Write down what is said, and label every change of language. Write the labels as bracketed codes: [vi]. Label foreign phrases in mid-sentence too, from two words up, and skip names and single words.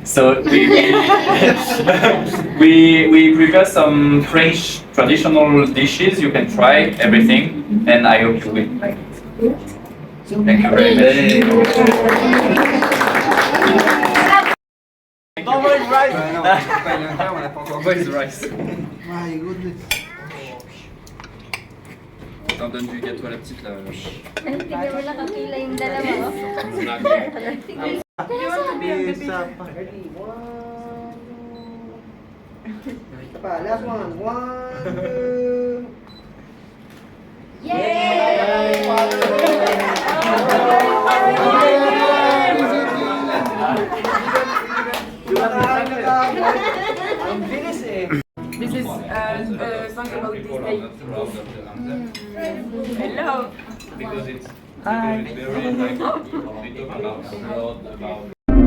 [en] So we prepare some French traditional dishes. You can try everything, and I hope you will like it. Thank you very much. Normal rice. Always rice. My goodness. [fr] T'en donnes du gâteau à la petite là. [tl] Tignan mo lang kakila yung dalawa. Isa pa, [en] last one. [tl] 1, 2. Ang bilis eh. [en] This is a song about this day. Hello. Because it's very like we talk about a lot about